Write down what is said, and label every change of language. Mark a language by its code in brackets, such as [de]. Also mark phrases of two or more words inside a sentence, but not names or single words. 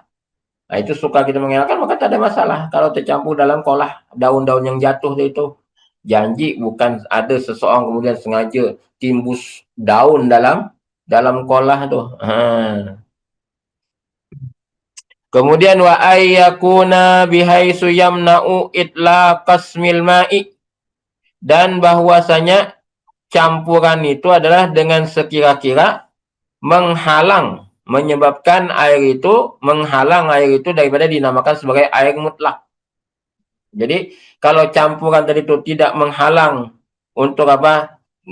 [ms] Itu sukar kita mengelakkan, maka tak ada masalah. Kalau tercampur dalam kolah, daun-daun yang jatuh itu, janji bukan ada seseorang kemudian sengaja timbus daun dalam kolah tu. [ar] Kemudian وأن يكون بحيث يمنع إطلاق اسم الماء, [ms] dan bahwasanya campuran itu adalah dengan sekira-kira menyebabkan menghalang air itu daripada dinamakan sebagai air mutlak. Jadi kalau campuran tadi itu tidak menghalang untuk apa?